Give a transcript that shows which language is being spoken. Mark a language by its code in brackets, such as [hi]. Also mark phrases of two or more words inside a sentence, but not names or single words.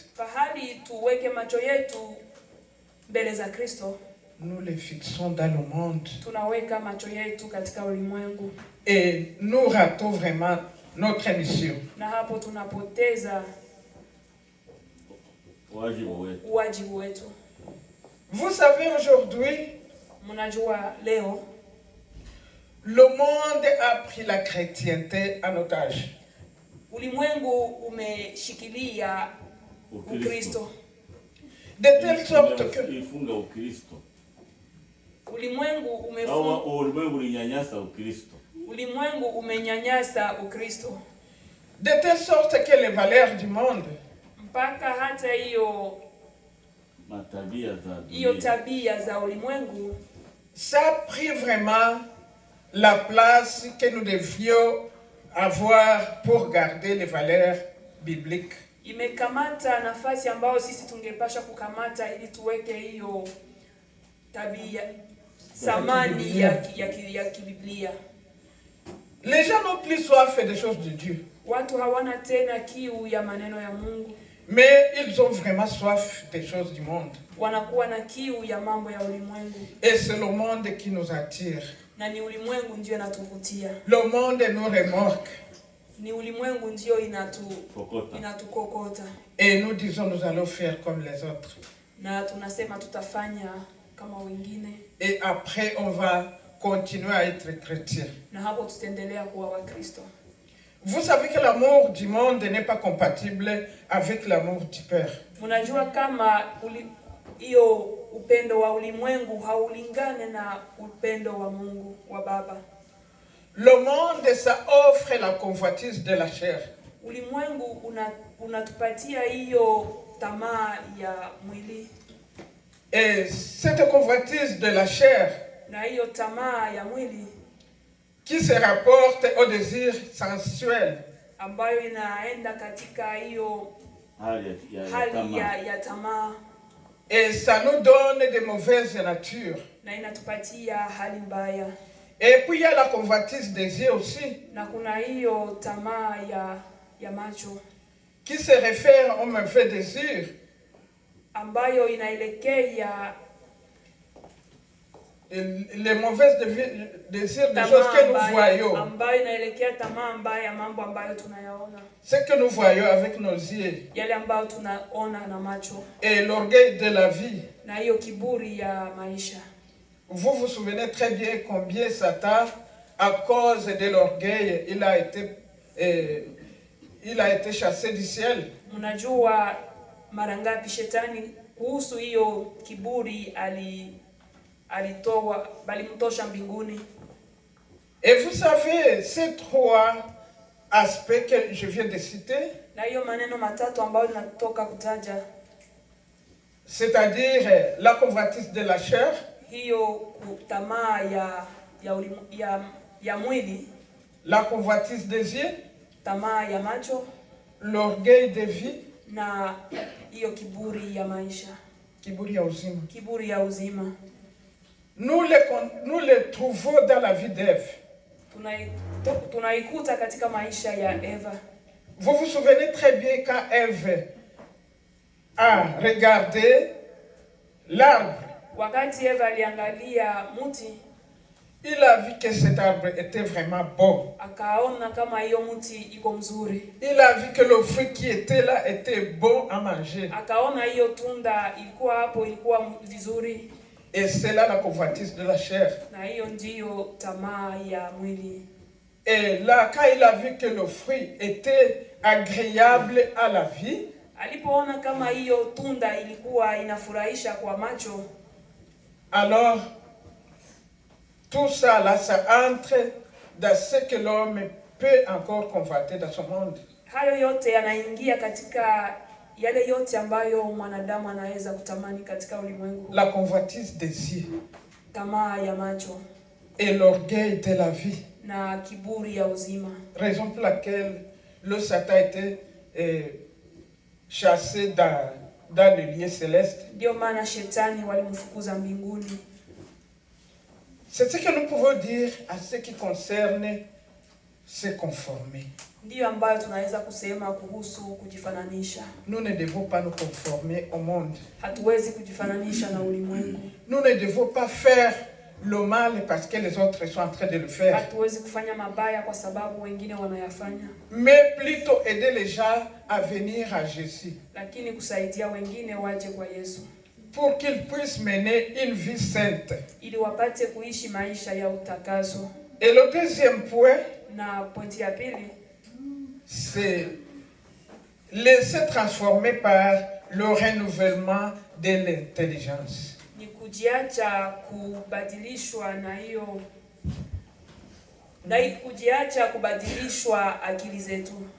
[sw] Fahali tuweke macho yetu mbele za Kristo, [fr] nous les fixons dans le monde. [sw] tunaweka macho yetu katika ulimwengu. [fr] Et nous ratons vraiment notre mission. [sw] Na hapo tunapoteza wajibu wetu. [fr] Vous savez aujourd'hui, [sw] Mnajua leo [fr] le monde a pris la chrétienté en otage. [sw] ulimwengu umeshikilia Ukristo. [fr] De telle sorte que [sw] ifunga Ukristo. Ulimwengu ulinyanyasa Ukristo. Ulimwengu umenyanyasa Ukristo. [fr] De telle sorte que les valeurs du monde, [sw] Mpaka hata hiyo tabia za ulimwengu, [fr] ça a pris vraiment la place que nous devions avoir pour garder les valeurs bibliques. [sw] Imekamata nafasi ambayo sisi tungepasha kukamata ili tuweke hiyo tabia samani ya kibiblia. [fr] Les gens n'ont plus soif des choses de Dieu. [sw] Watu hawana tena kiu ya maneno ya Mungu. [fr] Mais ils ont vraiment soif des choses du monde. [sw] Wanakuwa na kiu ya mambo ya ulimwengu. [fr] Et c'est le monde qui nous attire. [sw] Na ni ulimwengu ndio inatuvutia. [fr] Le monde nous remorque. [sw] Ni ulimwengu ndio inatukokota. [fr] Et nous disons nous allons faire comme les autres. [sw] Na tunasema tutafanya kama wengine. [fr] Et après on va continuer à être chrétien. [sw] Na hapo tutaendelea kuwa Wakristo. [fr] Vous savez que l'amour du monde n'est pas compatible avec l'amour du Père. [sw] Mnajua kama hiyo upendo wa ulimwengu haulingane na upendo wa Mungu wa Baba. [fr] Le monde, ça offre la convoitise de la chair. [sw] Ulimwengu unatupatia hiyo tamaa ya mwili. [fr] Et cette convoitise de la chair, [sw] na hiyo tamaa ya mwili, [fr] qui se rapporte au désir sensuel, [sw] ambayo inaenda katika hiyo hali ya tamaa. [fr] Et ça nous donne de mauvaises natures. [sw] na inatupatia hali mbaya. [fr] Et puis il y a la convoitise des yeux aussi. [sw] Na kuna hiyo tamaa ya macho [fr] qui se réfère au mauvais désir. [sw] Ambayo inaelekea [fr] les mauvais désirs des choses que nous voyons. [sw] Ambayo inaelekea tamaa mbaya, mambo ambayo tunayaona. [fr] Ce que nous voyons avec nos yeux. [sw] Yale ambayo tunaona na macho. [fr] Et l'orgueil de la vie. [sw] Na hiyo kiburi ya maisha. [fr] Vous vous souvenez très bien combien Satan, à cause de l'orgueil, il a été chassé du ciel. [sw] Mnajua mara ngapi shetani kuhusu hiyo kiburi balimtosha mbinguni. [fr] Et vous savez, ces trois aspects que je viens de citer, [sw] na hiyo maneno matatu ambayo natoka kutaja, [fr] c'est-à-dire la convoitise de la chair, [sw] hiyo tamaa ya mwili, [fr] la convoitise des yeux, [sw] tamaa ya macho, [fr] l'orgueil de vie, [sw] na hiyo kiburi ya maisha, kiburi ya uzima. Kiburi ya uzima. [fr] Nous les trouvons dans la vie d'Ève. [sw] Tunaikuta katika maisha ya Eva. [fr] Vous vous souvenez très bien quand Ève a regardé l'arbre. [sw] Wakati Eva aliangalia muti, [fr] il a vu que cet arbre était vraiment bon. [sw] Akaona kama hiyo muti iko mzuri. [fr] Il a vu que le fruit qui était là était bon à manger. [sw] Akaona hiyo tunda ilikuwa hapo, ilikuwa vizuri. [fr] Et c'est là la convoitise de la chair. [sw] Na hiyo ndiyo tamaa ya mwili. [fr] Et là, quand il a vu que le fruit était agréable à la vie, [sw] alipoona kama hiyo tunda ilikuwa inafurahisha kwa macho, [fr] alors tout ça là, ça entre dans ce que l'homme peut encore convoiter dans son monde. [sw] Hayo yote yanaingia katika yale yote ambayo mwanadamu anaweza kutamani katika ulimwengu. [fr] La convoitise des yeux, [sw] tamaa ya macho, [fr] et l'orgueil de la vie, [sw] na kiburi ya uzima. [fr] Raison pour laquelle le Satan a été chassé dans le lieu céleste. [sw] Ndio maana shetani walimfukuza mbinguni. [fr] C'est ce que nous pouvons dire à ce qui concerne se conformer. [sw] Ndio ambayo tunaweza kusema kuhusu kujifananisha. [fr] Nous ne devons pas nous conformer au monde. [sw] Hatuwezi kujifananisha na ulimwengu. [fr] Nous ne devons pas faire le mal parce que les autres sont en train de le faire. [sw] Hatuwezi kufanya mabaya kwa sababu wengine wanayafanya. [fr] Mais plutôt aider les gens à venir à Jésus. [sw] Lakini kusaidia wengine waje kwa Yesu. [fr] Pour qu'ils puissent mener une vie sainte. [sw] Ili wapate kuishi maisha ya utakaso. [fr] Et le deuxième point, [sw] na pointi ya pili, [fr] c'est laisser transformer par le renouvellement de l'intelligence. [sw] Ni kujiacha kubadilishwa na hiyo, kujiacha kubadilishwa akili zetu.